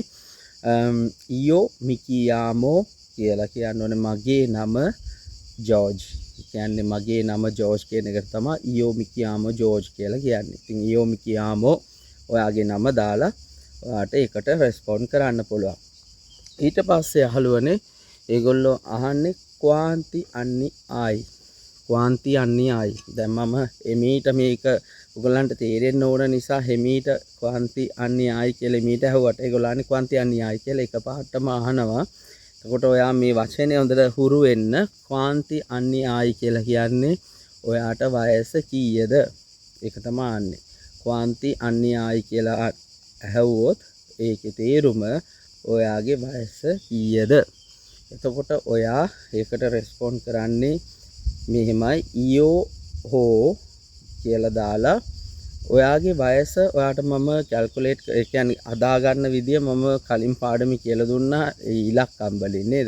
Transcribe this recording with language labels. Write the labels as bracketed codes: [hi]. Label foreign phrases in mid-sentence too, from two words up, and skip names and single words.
[it] io mi chiamo [si] කියලා කියන්න ඕනේ මගේ නම ජෝර්ජ්. ඒ කියන්නේ මගේ නම ජෝර්ජ් කියන එක තමයි [it] io mi chiamo [si] ජෝර්ජ් කියලා කියන්නේ. ඉතින් [it] io mi chiamo [si] ඔයාගේ නම දාලා ඔයාට ඒකට රෙස්පොන්ඩ් කරන්න පුළුවන්. ඊට පස්සේ අහලුවනේ ඒගොල්ලෝ අහන්නේ [it] quanti anni hai quanti anni hai [si] දැන් මම එමීට මේක ඔයගලන්ට තේරෙන්න ඕන නිසා එමීට [it] quanti anni hai [si] කියලා එමීට ඇහුවට ඒගොල්ලන්ට [it] quanti anni hai [si] කියලා එකපාරටම අහනවා. එතකොට ඔයා මේ වචනේ හොඳට හුරු වෙන්න [it] quanti anni hai [si] කියලා කියන්නේ ඔයාට වයස කීයද? ඒක තමයි අහන්නේ. [it] quanti anni hai [si] කියලා ඇහුවොත් ඒකේ තේරුම ඔයාගේ වයස කීයද? එතකොට ඔයා ඒකට රෙස්පොන්ඩ් කරන්නේ මෙහෙමයි [it] io ho [si] කියලා දාලා ඔයාගේ වයස ඔයාට මම කැල්කියුලේට් ඒ කියන්නේ අදා ගන්න විදිය මම කලින් පාඩමේ කියලා දුන්නා ඉලක්කම් වලින් නේද?